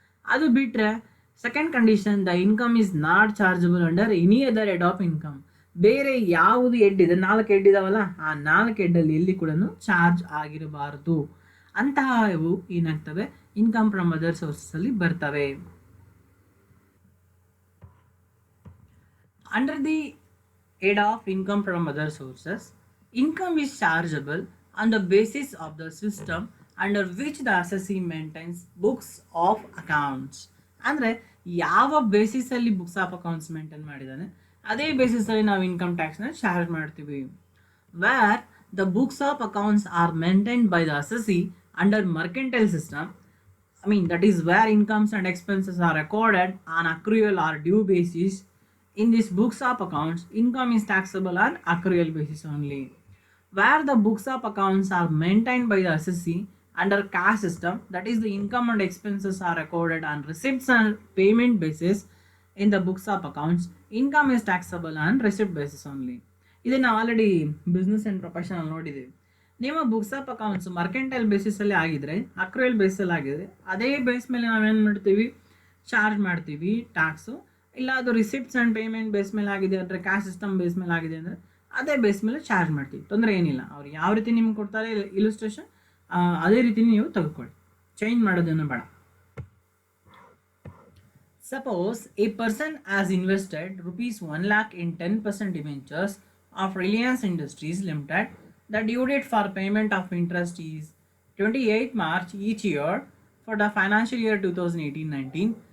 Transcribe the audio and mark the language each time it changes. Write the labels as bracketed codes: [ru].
[kn] ಅದು ಬಿಟ್ಟರೆ [en] Second condition, the income is not chargeable under any other head of income. [kn] ಬೇರೆ ಯಾವುದು head ಇದೆ, 4 ಹೆಡ್ ಇದಾವಲ್ಲ, ಆ 4 ಹೆಡ್ಡಲ್ಲಿ ಎಲ್ಲಿ ಕೂಡ ಚಾರ್ಜ್ ಆಗಿರಬಾರ್ದು. ಅಂತಹ ಇವು ಏನಾಗ್ತವೆ ಇನ್ಕಮ್ ಫ್ರಮ್ ಅದರ್ ಸೋರ್ಸಲ್ಲಿ ಬರ್ತವೆ. [en] Under the head of income from other sources, income is chargeable on the basis of the system under which the assessee maintains books of accounts. [kn] ಅಂದರೆ ಯಾವ ಬೇಸಿಸಲ್ಲಿ ಬುಕ್ಸ್ ಆಫ್ ಅಕೌಂಟ್ಸ್ ಮೇಂಟೈನ್ ಮಾಡಿದ್ದಾನೆ ಅದೇ ಬೇಸಿಸಲ್ಲಿ ನಾವು income ಟ್ಯಾಕ್ಸ್ನ charge ಮಾಡ್ತೀವಿ. [en] Where the books of accounts are maintained by the assessee under mercantile system, that is where incomes and expenses are recorded on accrual or due basis. In these books of accounts, income is taxable on accrual basis only. Where the books of accounts are maintained by the assessee under cash system, that is the income and expenses are recorded on receipts and payment basis in the books of accounts, income is taxable on receipt basis only. [kn] ಇದನ್ನು already business and professional ನೋಡಿದ್ದೀವಿ. ನಿಮ್ಮ books of accounts mercantile ಬೇಸಿಸಲ್ಲಿ ಆಗಿದ್ರೆ, ಅಕ್ರೂಯಲ್ ಬೇಸಲ್ಲಿ ಆಗಿದ್ರೆ, ಅದೇ base ಮೇಲೆ ನಾವೇನು ಮಾಡ್ತೀವಿ, charge ಮಾಡ್ತೀವಿ ಟ್ಯಾಕ್ಸು. ಇಲ್ಲ ಅದು ರಿಸಿಪ್ಟ್ಸ್ ಆ್ಯಂಡ್ ಪೇಮೆಂಟ್ ಬೇಸ್ ಮೇಲೆ ಆಗಿದೆ ಅಂದರೆ, ಕ್ಯಾಶ್ ಸಿಸ್ಟಮ್ ಬೇಸ್ ಮೇಲೆ ಆಗಿದೆ ಅಂದರೆ ಅದೇ ಬೇಸ್ ಮೇಲೆ ಚಾರ್ಜ್ ಮಾಡ್ತೀವಿ. ತೊಂದರೆ ಏನಿಲ್ಲ. ಅವ್ರು ಯಾವ ರೀತಿ ನಿಮ್ಗೆ ಕೊಡ್ತಾರೆ ಇಲುಸ್ಟ್ರೇಷನ್, ಅದೇ ರೀತಿ ನೀವು ತೆಗೆದುಕೊಳ್ಳಿ, ಚೇಂಜ್ ಮಾಡೋದನ್ನು ಬೇಡ. [en] Suppose a person has invested rupees 1 lakh in 10% debentures of Reliance Industries Limited. The due date for payment of interest is 28 March each year for the financial year 2018-19.